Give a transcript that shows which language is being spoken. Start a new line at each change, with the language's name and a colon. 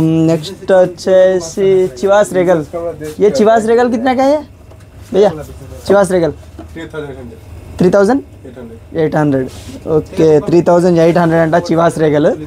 Telugu: Next వచ్చేసి Chivas regal.
Hindi: ये चिवास regal कितना का है भैया? चिवास रेगल 3800.
Telugu: ఓకే 3800 అంట చివాస్ रेगल.